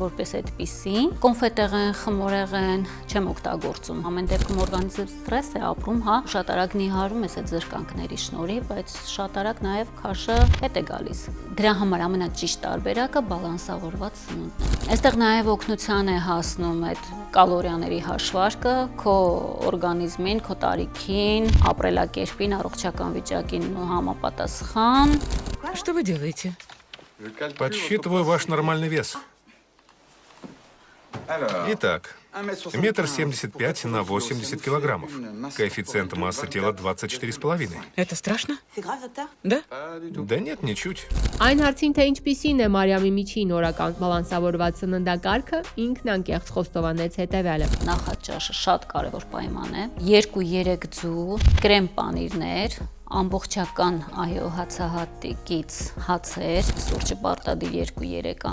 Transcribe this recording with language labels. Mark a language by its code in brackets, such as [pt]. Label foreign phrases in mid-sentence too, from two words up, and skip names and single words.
[hy] որպես այդպիսին, կոնֆետեղեն, խմորեղեն չեմ օգտագործում։ Ամեն դեպքում օրգանիզմը ստրես է ապրում, հա, շատ արագ նիհարում ես այդ զրկանքների շնորհիվ, բայց շատ արագ նաեւ քաշը հետ է գալիս։ Դրա համար ամենաճիշտ տարբերակը բալանսավորված սնունդն է։ Այստեղ նաեւ օգնության է հասնում այդ կալորիաների հաշվարկը քո օրգանիզմին, քո տարիքին, ապրելակերպին, առողջական вичակին համապատասխան։ [ru] Что вы делаете? Подсчитываю ваш нормальный вес. Итак, 1,75 м на 80 килограммов. Коэффициент массы тела 24,5. Это страшно? Да? Да нет, ничуть. [hy] Այն հարցին, թե ինչպիսին է Մարիամի միջին օրական բալանսավորված սննդակարգը, ինքն անկեղծ խոստովանեց հետևյալը։ Նախաճաշը շատ կարևոր պայման է։ 2-3 ձու կրեմ պանիրներ, ամբողջական այո հացահատիկից հացեր, սուրճը պարտադիր 2-3